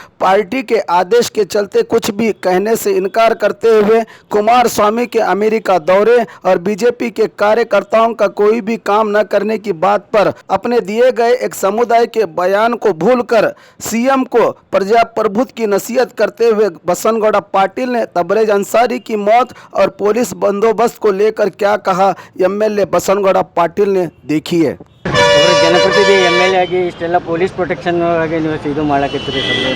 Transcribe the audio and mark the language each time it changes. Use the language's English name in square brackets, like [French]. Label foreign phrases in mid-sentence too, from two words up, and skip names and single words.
[Hindi] पार्टी के आदेश के चलते कुछ भी कहने से इनकार करते हुए कुमार स्वामी के अमेरिका दौरे और बीजेपी के कार्यकर्ताओं का कोई भी काम न करने की बात पर अपने दिए गए एक समुदाय के बयान को भूलकर सीएम को प्रजाप्रभुत्व की नसीहत करते हुए बसवनगौड़ा पाटिल ने तबरेज अंसारी की मौत और पुलिस बंदोबस्त को लेकर क्या कहा, एमएलए बसवनगौड़ा पाटिल ने देखिए। [Kannada] ಜನಪ್ರತಿನಿಧಿ ಎಲ್ ಎ ಆಗಿ ಇಷ್ಟೆಲ್ಲ [English] police protection [Kannada] ಆಗಿ ನೀವು ಇದು ಮಾಡಕತ್ತೀರಿ ಸರ್?